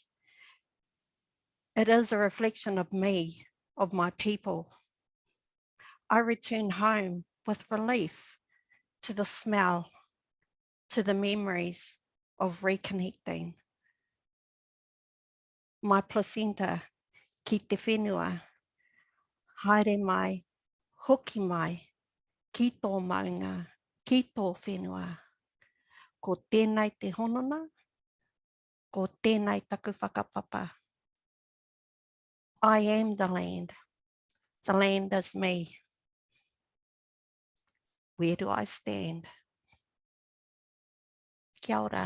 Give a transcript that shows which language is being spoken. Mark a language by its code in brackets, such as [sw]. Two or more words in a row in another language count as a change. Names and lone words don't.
[en] It is a reflection of me, of my people. I return home with relief to the smell, to the memories of reconnecting. My placenta, [mi] ki te whenua, haere mai, hoki mai, ki tō maunga, ki tō whenua. Ko tēnei te honona, ko tēnei taku whakapapa. [en] I am the land is me. Where do I stand? [mi] Kia ora.